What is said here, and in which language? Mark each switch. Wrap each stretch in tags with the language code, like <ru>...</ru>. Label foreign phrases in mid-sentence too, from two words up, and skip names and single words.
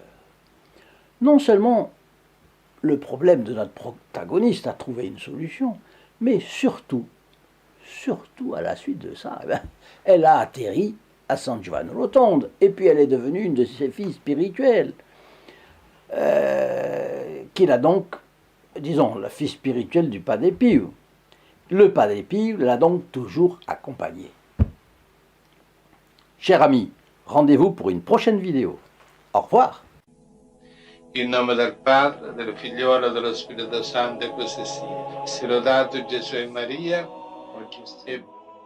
<fr>Non seulement le problème de notre protagoniste a trouvé une solution, mais surtout à la suite de ça, elle a atterri à San Giovanni Rotondo, et puis elle est devenue une de ses filles spirituelles, qu'il a donc, disons, la fille spirituelle du Padre Pio. Le Padre Pio l'a donc toujours accompagnée. Chers amis, rendez-vous pour une prochaine vidéo. Au revoir.</fr> <it>In nome del Padre, del Figliolo e dello Spirito Santo, e così sia. Sia lodato Gesù e Maria, oggi e</it>